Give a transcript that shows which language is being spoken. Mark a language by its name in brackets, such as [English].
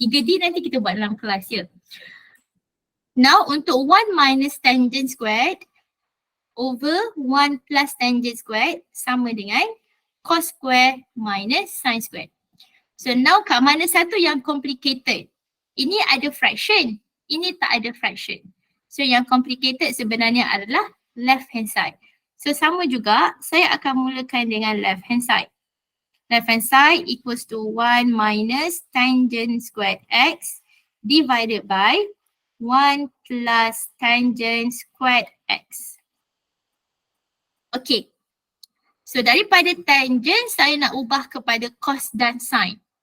[Malay] 3D nanti kita buat dalam kelas ya. Now untuk [English] 1 minus tangent squared over 1 plus tangent squared sama dengan cos square minus sin square. So now [Malay] kat mana satu yang complicated? Ini ada fraction, ini tak ada fraction. So yang complicated sebenarnya adalah left hand side. So sama juga, saya akan mulakan dengan left hand side. [English] Left hand side equals to 1 minus tangent squared x divided by 1 plus tangent squared x. Okay. [Malay] So daripada tangent saya nak ubah kepada cos dan sin.